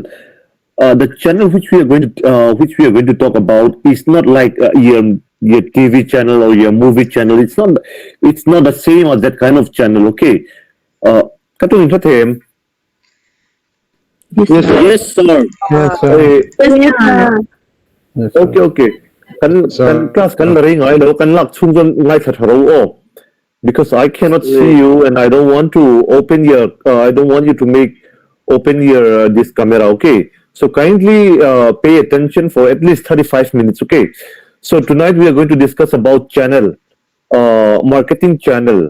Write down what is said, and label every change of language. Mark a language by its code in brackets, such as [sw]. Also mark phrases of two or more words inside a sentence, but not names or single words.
[en] The channel which we are going to talk about is not like your TV channel or your movie channel. It's not the same as that kind of channel. Okay. Uh, Katong Fatem, Yes, sir. Yes, sir. Yes, sir. Yes, okay, sir. okay. [lus] Kan class kan ring I lo kan lak chung kan ngai that oh, [en] because I cannot see you and I don't want to open your I don't want you to open your this camera. Okay, so kindly pay attention for at least 35 minutes. Okay, so tonight we are going to discuss about channel, marketing channel.